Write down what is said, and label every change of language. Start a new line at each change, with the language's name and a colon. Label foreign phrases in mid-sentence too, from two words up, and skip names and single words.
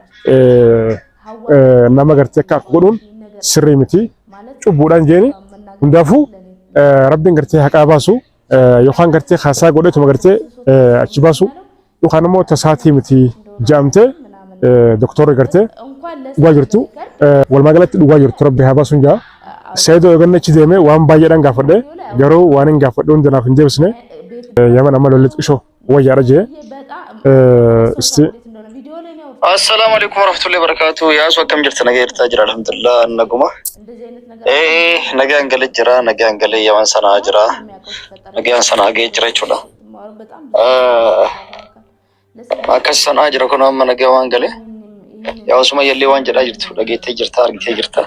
Oromo: nama gartee akka godhuun sirrii miti cubbuudhaan jeeni hundaafuu rabbiin gartee haqaa baasu yookaan gartee haasaa godheetuma gartee achi baasu yookaan immoo tasaatii miti jaamtee doktorri gartee dhugaa jirtu walumaa galatti dhugaa jirtu rabbi haa baasuun jaa seedoo eeganna achi deemee waan baay'eedhaan gaafadhe garuu waan hin gaafadhe hundunaaf hin deebisne yaman amma lolli xiqqishoo wayyaadha jee isti.
Arabic: السلام عليكم ورحمة الله وبركاته.
Oromo: Yaa su akkam jirta nagaa jirtaa jira alhamdulillah naguma. Nagaan galee jira nagaan galee yaman sanaa jira nagaan sanaa ga'ee jira jechuudha. Akkas sanaa jira kun amma nagaa waan galee yaa osuma yallee waan jedhaa jirtu dhageettee jirta argitee jirta.